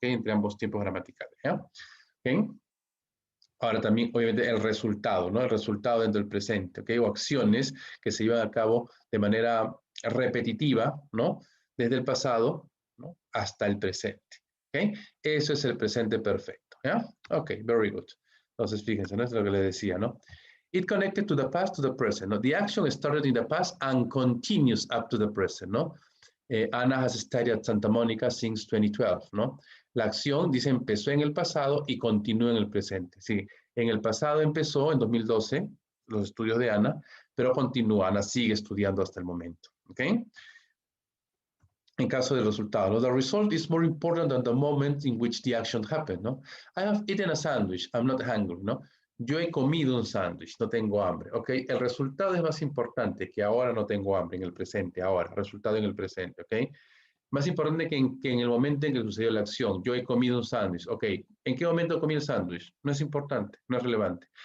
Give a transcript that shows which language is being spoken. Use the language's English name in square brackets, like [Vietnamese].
[Spanish] Entre ambos tiempos gramaticales, ¿ya? ¿Ok? Ahora también, obviamente, el resultado, ¿no? El resultado dentro del presente, ¿ok? O acciones que se llevan a cabo de manera repetitiva, ¿no? Desde el pasado, ¿no? Hasta el presente, ¿ok? Eso es el presente perfecto, ¿ya? Ok, [English] very good. [Spanish] Entonces, fíjense, ¿no? Es lo que les decía, ¿no? [English] It connected to the past to the present, ¿no? The action started in the past and continues up to the present, ¿no? Anna has studied at Santa Monica since 2012, ¿no? [Spanish] La acción, dice, empezó en el pasado y continúa en el presente. Sí, en el pasado empezó, en 2012, los estudios de Ana, pero continúa, Ana sigue estudiando hasta el momento. [English] ¿Ok? [Spanish] En caso del resultado, [English] ¿no? The result is more important than the moment in which the action happened, ¿no? I have eaten a sandwich, I'm not hungry, ¿no? [Spanish] Yo he comido un sándwich, no tengo hambre, ¿ok? El resultado es más importante que ahora no tengo hambre, en el presente, ahora, resultado en el presente, ¿ok? Más importante que en el momento en que sucedió la acción. Yo he comido un sándwich. Ok, ¿en qué momento comí el sándwich? No es importante, no es relevante.